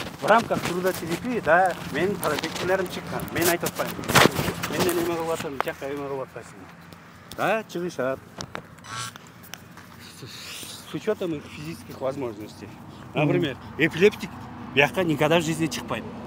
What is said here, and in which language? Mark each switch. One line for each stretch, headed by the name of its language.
Russian: В рамках трудотерапии, да,
Kyrgyz: менин талапкерлерим чыккан. Мен айтып атпайм. Менден эме кылып атам, жакка эме кылып атпайсың. Да, чыгышат.
Russian: С учетом их физических возможностей. Например, эпилептик
Kyrgyz: бияка
Russian: никогда в жизни
Kyrgyz: чыкпайт.